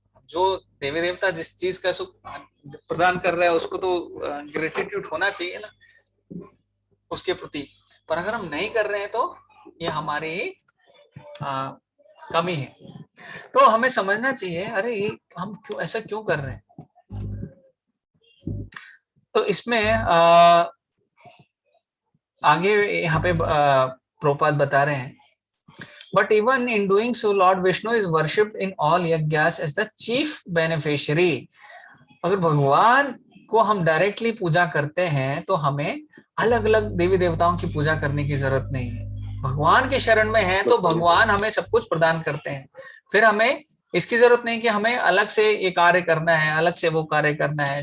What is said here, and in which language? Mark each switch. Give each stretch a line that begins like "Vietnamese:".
Hindi: जो देवी देवता जिस चीज का सुख प्रदान कर रहा है उसको तो ग्रेटिट्यूड होना चाहिए ना उसके प्रति, पर अगर हम नहीं कर रहे हैं तो ये हमारी ही कमी है। तो हमें समझना चाहिए अरे ये हम क्यों ऐसा क्यों कर रहे हैं। तो इसमें आगे यहाँ पे प्रभुपाद बता रहे हैं,
English: but even in doing so Lord Vishnu is worshipped in all yajnas as the chief beneficiary.
Hindi: अगर भगवान को हम डायरेक्टली पूजा करते हैं तो हमें अलग अलग देवी देवताओं की पूजा करने की जरूरत नहीं है। भगवान के शरण में है तो भगवान हमें सब कुछ प्रदान करते हैं, फिर हमें इसकी जरूरत नहीं कि हमें अलग से ये कार्य करना है, अलग से वो कार्य करना है।